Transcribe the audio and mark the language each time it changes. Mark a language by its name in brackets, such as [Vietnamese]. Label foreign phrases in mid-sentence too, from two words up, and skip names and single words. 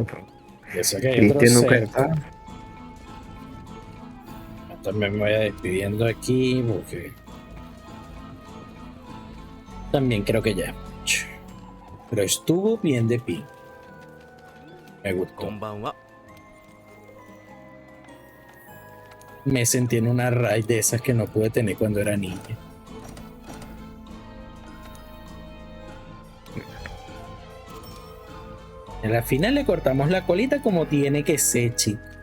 [Spanish] Pues. Yo sé que hay otro Cristian nunca cerco. está. También me voy a despidiendo aquí porque también creo que ya es mucho. Pero estuvo bien de pi. Me [Japanese] こ [Spanish] gustó. [Japanese] んばんは [Spanish] Me sentí en una raid de esas que no pude tener cuando era niña. En la final le cortamos la colita como tiene que ser, chico.